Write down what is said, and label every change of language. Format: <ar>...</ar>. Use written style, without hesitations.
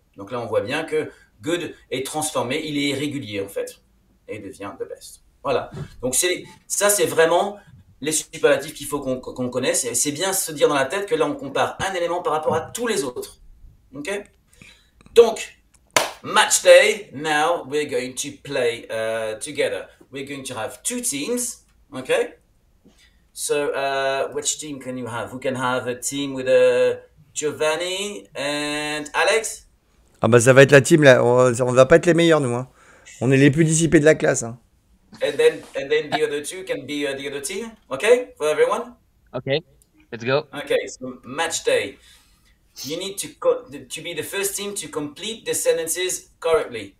<fr>Donc là, on voit bien que good est transformé, il est irrégulier en fait, et devient the best. Voilà. Donc ça, c'est vraiment les superlatifs qu'il faut qu'on connaisse. Et c'est bien se dire dans la tête que là, on compare un élément par rapport à tous les autres. Ok? Donc,</fr> <en>match day. Now we're going to play together. We're going to have 2 teams. Okay. So, which team can you have? We can have a team with Giovanni and Alex.</en> <fr>Ah bah ça va être la team là. On va pas être les meilleurs nous. Hein. On est les plus dissipés de la classe. Hein.</fr> <en>And then the other 2 can be the other team. Okay, for everyone. Okay, let's go. Okay, so match day. You need to be the first team to complete the sentences correctly.</en>